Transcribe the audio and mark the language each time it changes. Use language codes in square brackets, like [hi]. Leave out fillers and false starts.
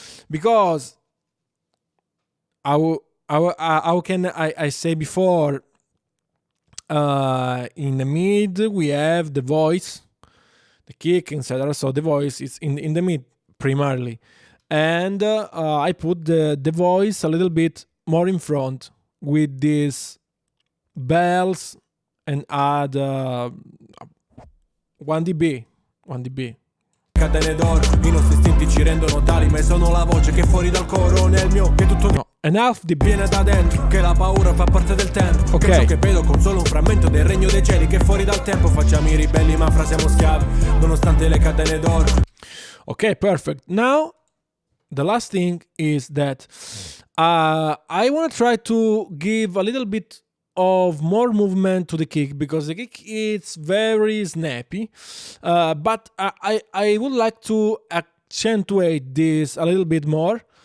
[en] Because how can I say before, in the mid we have the voice, the kick, etc. So the voice is in the mid primarily, and I put the voice a little bit more in front with these bells and add 1 dB. [it] Catene d'oro, i nostri istinti ci rendono tali, ma sono la voce che fuori dal coro nel mio, che tutto no, [en] and half dB [it] viene da dentro, che la paura fa parte del tempo, okay. Che ciò che vedo con solo un frammento del regno dei cieli, che fuori dal tempo facciamo i ribelli, ma fra siamo schiavi, nonostante le catene d'oro. [en] Okay, perfect. Now the last thing is that I want to try to give a little bit of more movement to the kick, because the kick is very snappy, but I would like to accentuate this a little bit more.